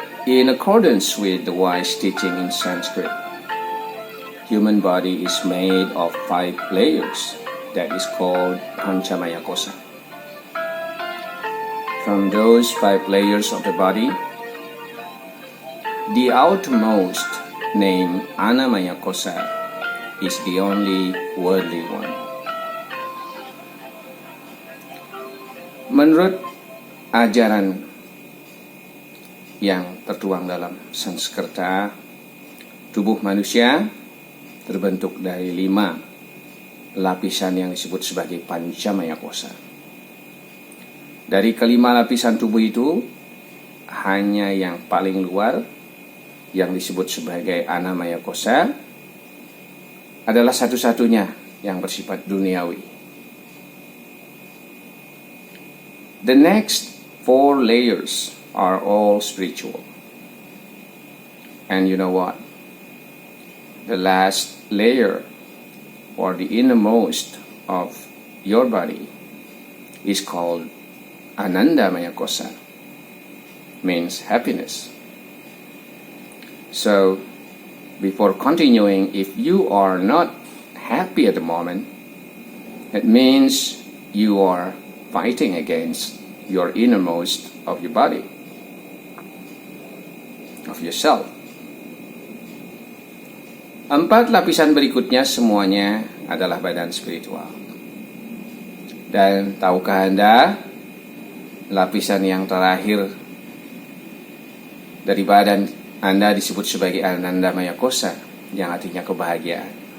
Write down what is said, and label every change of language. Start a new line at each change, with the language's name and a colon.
English: In accordance with the wise teaching in Sanskrit, human body is made of 5 layers that is called Panchamaya Kosa. From those 5 layers of the body, the outermost, named Annamaya Kosa, is the only worldly one.
Indonesian: Menurut ajaran yang tertuang dalam Sanskerta, tubuh manusia terbentuk dari 5 lapisan yang disebut sebagai Panchamaya Kosa. Dari kelima lapisan tubuh itu, hanya yang paling luar, yang disebut sebagai Annamaya Kosa, adalah satu-satunya yang bersifat duniawi.
English: The next 4 layers are all spiritual. And you know what? The last layer, or the innermost of your body, is called Anandamaya Kosa, means happiness. So, before continuing, if you are not happy at the moment, it means you are fighting against your innermost of your body, of yourself.
Indonesian: 4 lapisan berikutnya semuanya adalah badan spiritual. Dan tahukah Anda, lapisan yang terakhir dari badan Anda disebut sebagai Anandamaya Kosa, yang artinya kebahagiaan.